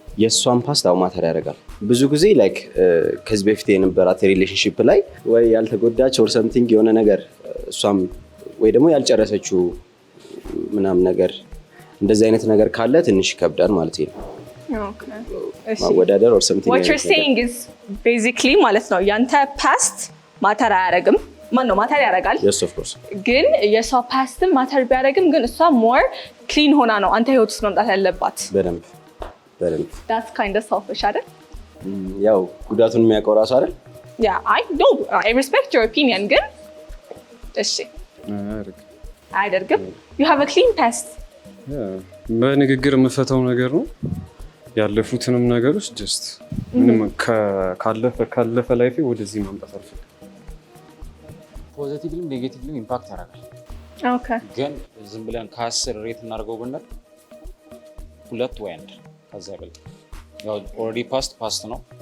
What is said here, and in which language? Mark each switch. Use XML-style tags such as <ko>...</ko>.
<am>የእሷን ፓስት አው ማተር ያደርጋል። ብዙ ጊዜ ላይክ ከዚህ በፊት የነበራት ሪሌሽንሺፕ ላይ ወይ ያልተጎዳች</am> <en>ኦር ሰምቲንግ</en> <am>የሆነ ነገር እሷም ወይ ደግሞ ያልጨረሰችው ምናምን ነገር እንደዚህ አይነት ነገር ካለ ትንሽ ይከብዳል ማለት ነው። ማወዳደር ኦር ሰምቲንግ</am> <en>what you're saying is basically</en> <am>ማለት ነው ያንተ ፓስት ማተር አያደርግም። ማን ነው ማተር ያደርጋል?</am> <en>yes of course</en> <am>ግን የሷ ፓስትም ማተር ቢያደርግም ግን እሷ ሞር ክሊን ሆና ነው አንተ ህይወት ውስጥ መምጣት ያለባት። በደንብ</am> <en>that's kind of selfish</en> <am>አይደል? ያው ጉዳቱን የሚያውቀው ራሱ አይደል?</am> <en>yeah I respect your opinion</en> <am>ግን እሺ አያደርግም።</am> <en>you have a clean past?</en> <am>በንግግር የምፈታው ነገር ነው። ያለፉትንም ነገሮች ጀስት ምንም ካለፈ ላይፌ ወደዚህ ማምጣት አልፈልግም። ፖዚቲቭሊም ኔጌቲቭሊም ኢምፓክት ያደርጋል። ኦኬ ግን ዝም ብለን ከ10 ሬት እናደርገው ብንል 2 ወይ 1 ከዛ በላይ ያው ኦልሬዲ ፓስት ነው።</am>